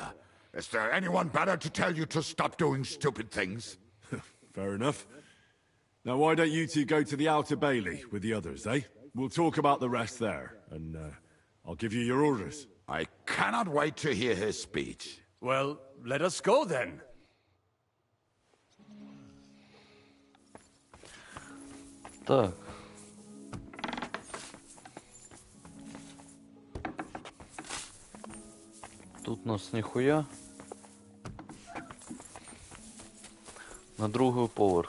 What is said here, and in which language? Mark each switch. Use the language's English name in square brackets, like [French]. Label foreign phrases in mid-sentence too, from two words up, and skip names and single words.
[English] Is there anyone better to tell you to stop doing stupid things? Fair enough. Now why don't you two go to the outer bailey with the others, eh? We'll talk about the rest there, and I'll give you your orders. I cannot wait to hear his speech. Well, let us go then. [Ukrainian] Так. Тут у нас ніхуя. На другий поверх.